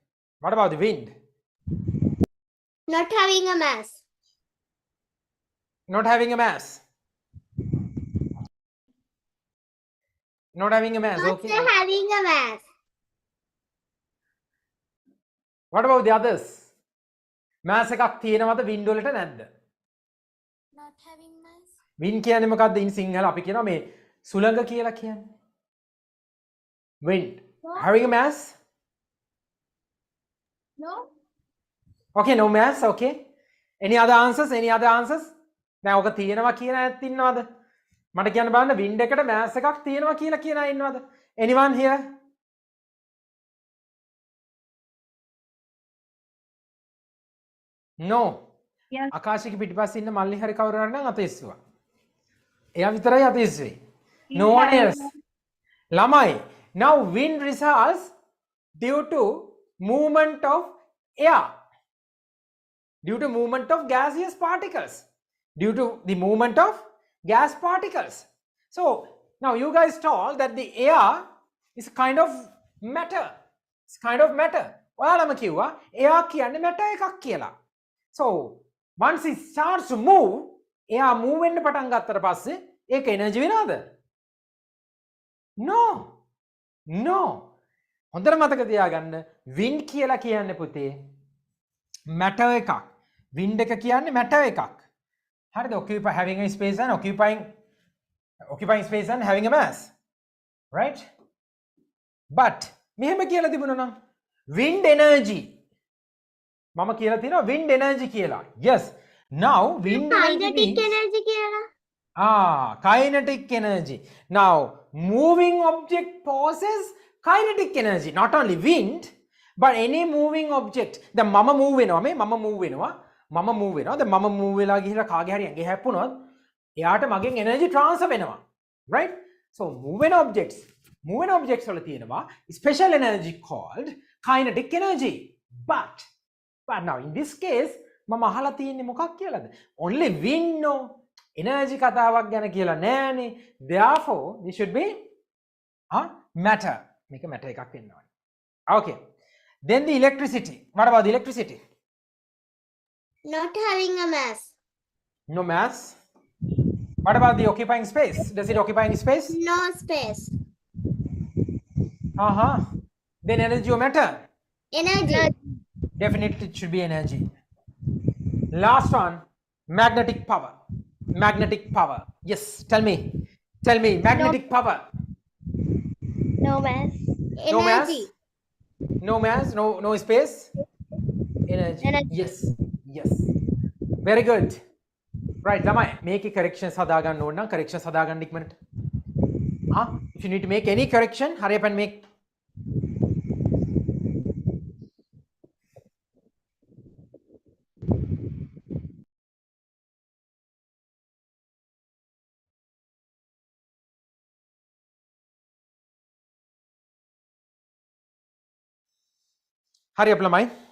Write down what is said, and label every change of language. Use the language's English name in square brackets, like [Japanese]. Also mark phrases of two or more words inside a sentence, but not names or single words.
[English] Not having a mass. Not having a mass. Not Okay. having a mass. What about the others? [Sinhala] Mass එකක් තියෙනවද wind වලට නැද්ද? [English] Not having mass. [Sinhala] Wind කියන්නේ මොකක්ද? in සිංහල අපි කියනවා මේ සුළඟ කියලා කියන්නේ. [English] Wind. Having a mass? No. Okay, no mass. Okay. Any other answers? [Sinhala] දැන් ඔක තියෙනවා කියන අයත් ඉන්නවද? මට කියන්න බලන්න wind එකට mass එකක් තියෙනවා කියලා කියන අය ඉන්නවද? [English] Anyone here? No. Yes. [Sinhala] ආකාශික පිටිපස්සේ ඉන්න මල්ලි හරි කවුරු හරි නම් අත ඉස්සුවා. එයා විතරයි අත ඉස්සුවේ. [English] No one else. [Sinhala] ළමයි. [English] Now wind results due to movement of air. Due to movement of gaseous particles. So now you guys told that the air is a kind of matter. [Sinhala] ඔයාලම කිව්වා air කියන්නේ matter එකක් කියලා. [English] So once it starts to move, air move [Sinhala] වෙන්න පටන් ගත්තට පස්සේ ඒක [English] energy වෙනවද? No. no. [Sinhala] හොඳට මතක තියාගන්න wind කියලා කියන්නේ පුතේ matter එකක්. wind එක කියන්නේ matter එකක්. හරිද? [English] occupy having a space and occupying space and having a mass. Right? But [Sinhala] මෙහෙම කියලා තිබුණා නම් [English] wind energy [Sinhala] මම කියලා තියෙනවා [English] wind energy [Sinhala] කියලා. Yes. [English] Now wind energy kinetic means [Sinhala] energy කියලා. [English] kinetic energy. Now moving object possesses kinetic energy. Not only wind but any moving object. [Sinhala] දැන් මම move වෙනවා මේ මම move වෙනවා. දැන් මම move වෙලා ගිහිලා කාගේ හරි ඇඟේ හැප්පුණොත් එයාට මගෙන් [English] energy transfer [Sinhala] වෙනවා. [English] Right? So moving objects [Sinhala] වල තියෙනවා [English] special energy called kinetic energy. [Sinhala] But now in this case මම අහලා තියෙන්නේ මොකක් කියලාද? [English] Only wind no energy [Sinhala] කතාවක් ගැන කියලා නෑනේ. [English] Therefore this should be matter. [Sinhala] මේක matter එකක් වෙන්න ඕනේ. [English] Okay. Then the electricity. What about the electricity? Not having a mass. No mass. What about the occupying space? Does it occupying space? No space. Then energy or matter? Energy. Definitely it should be energy. Last one, magnetic power. Magnetic power. Yes, tell me, magnetic power. No mass. No mass? Energy. No mass, no space? Energy. Yes. Very good. Right, lamai, make a corrections [Sinhala] හදාගන්න ඕන නම් [English] corrections [Sinhala] හදාගන්න ඉක්මනට. [English] If you need to make any correction, hurry up and make. Hurry up lamai.